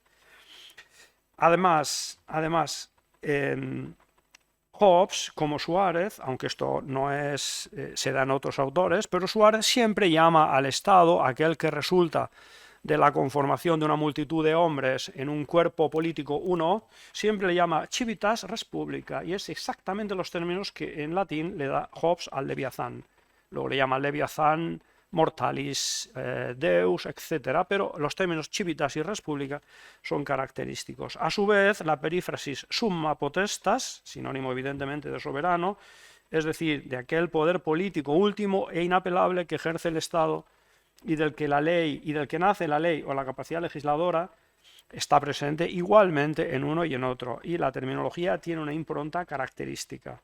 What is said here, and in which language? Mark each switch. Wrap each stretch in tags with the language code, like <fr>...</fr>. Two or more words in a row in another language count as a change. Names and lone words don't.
<es>Además, Hobbes, como Suárez, aunque esto no es, se da en otros autores, pero Suárez siempre llama al Estado aquel que resulta de la conformación de una multitud de hombres en un cuerpo político uno, siempre le llama</es> <la>civitas res publica,</la> <es>y es exactamente los términos que en latín le da Hobbes al Leviathán. Luego le llama Leviathán,</es> <la>mortalis, deus,</la> <es>etc. Pero los términos civitas y</es> <la>res publica</la> <es>son característicos. A su vez, la perífrasis</es> <la>summa potestas,</la> <es>sinónimo evidentemente de soberano, es decir, de aquel poder político último e inapelable que ejerce el Estado y del que nace la ley o la capacidad legisladora, está presente igualmente en uno y en otro, y la terminología tiene una impronta característica.</es>